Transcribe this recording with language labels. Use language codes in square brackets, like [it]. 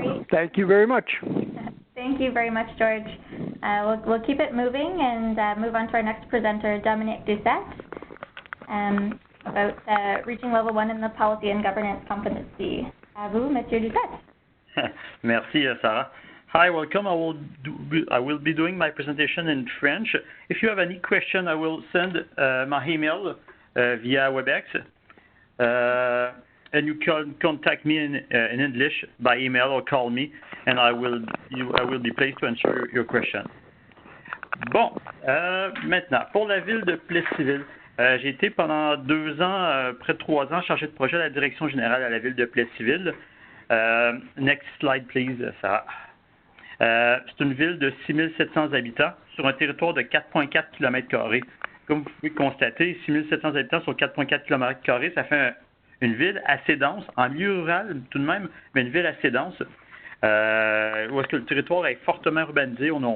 [en] Thank you very much. Thank you very much, George. We'll keep it moving and move on to our next presenter, Dominique Doucette, about reaching level 1 in the policy and governance competency. [fr] À vous, Monsieur Doucette. Merci, [en] Sarah. Hi, welcome. I will be doing my presentation in French. If you have any question, I will send my email via WebEx. And you can contact me in English by email or call me, and I will be pleased to answer your question. [fr] Bon, maintenant, pour la ville de Plessisville, j'ai été pendant 2 ans, près de 3 ans, chargé de projet à la direction générale à la ville de Plessisville. [en] Next slide, please, Sarah. [fr] C'est une ville de 6700 habitants sur un territoire de 4,4 km². Comme vous pouvez constater, 6700 habitants sur 4,4 km², ça fait une ville assez dense, en milieu rural tout de même, mais une ville assez dense, où est-ce que le territoire est fortement urbanisé.